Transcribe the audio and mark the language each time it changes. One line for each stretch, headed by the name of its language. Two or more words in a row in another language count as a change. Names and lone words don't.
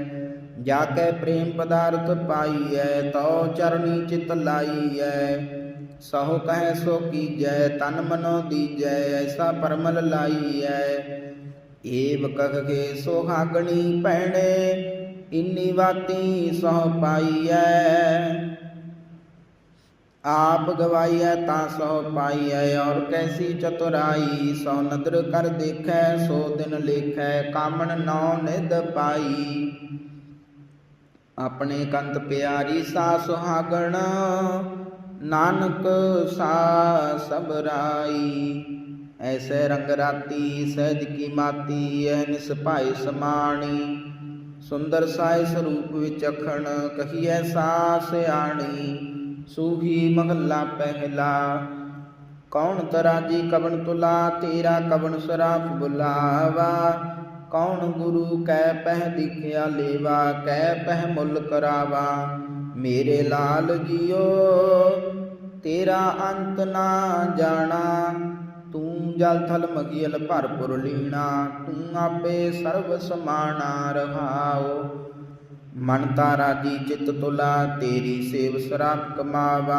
Punjabi: ਜਾ ਕੈ ਪ੍ਰੇਮ ਪਦਾਰਥ ਪਾਈਐ, ਤਉ ਚਰਣੀ ਚਿਤ ਲਾਈਐ। ਸਹੁ ਕਹੈ ਸੋ ਕੀਜੈ, ਤਨ ਮਨੋ ਦੀਜੈ। ਐਸਾ ਪਰਮਲ ਲਾਈਐ। ਏਵ ਕਹ ਕੇ ਸੁਹਾਗਣੀ ਭੈਣੇ, ਇੰਨੀ ਬਾਤੀ ਸਹੁ ਪਾਈਐ। ਆਪ ਗਵਾਇਯ ਤਾ ਸੌ ਪਾਇਯ, ਔਰ ਕੈਸੀ ਚਤੁਰਾਈ ਸੌ ਨਦਰ ਕਰ ਦੇਖੈ, ਸੋ ਦਿਨ ਲੇਖੈ ਕਾਮਨ ਨੌ ਨਿਧ ਪਾਈ। ਅਪਨੇ ਕੰਤ ਪਿਆਰੀ ਸਾ ਸੁਹਾਗਣ, ਨਾਨਕ ਸਾ ਸਬਰਾਈ। ਐਸੇ ਰੰਗ ਰਾਤੀ ਸਹਜ ਕੀ ਮਾਤੀ, ਯਹ ਨਿਸਪਾਈ ਸਮਾਣੀ। ਸੁੰਦਰ ਸਾਯ ਸਰੂਪ ਵਿਚਖਣ, ਕਹੀਏ ਸਾ ਸਿਆਣੀ। ਸੂਹੀ ਮਹਲਾ ਪਹਲਾ, ਕੌਨ ਤਰਾਜੀ ਕਵਨ ਤੁਲਾ, ਤੇਰਾ ਕਵਨ ਸਰਾਫ ਬੁਲਾਵਾ। ਕੌਨ ਗੁਰੂ ਕੈ ਪਹ ਦਿਖਯਾ ਲੇਵਾ, ਕੈ ਪਹ ਮੁਲ ਕਰਾਵਾ। ਮੇਰੇ ਲਾਲ ਜੀਓ ਤੇਰਾ ਅੰਤ ਨਾ ਜਾਨਾ, ਤੂ ਜਲ ਥਲ ਮਗਿਯਲ ਭਰਪੁਰ ਲੀਨਾ। ਤੂ ਆਪੇ ਸਰਵ ਸਮਾਨਾ ਰਹਾਓ। ਮਨ ਤਾਰਾ ਜੀ ਚਿਤ ਤੁਲਾ, ਤੇਰੀ ਸੇਵ ਸਰਾਪ ਕਮਾਵਾ।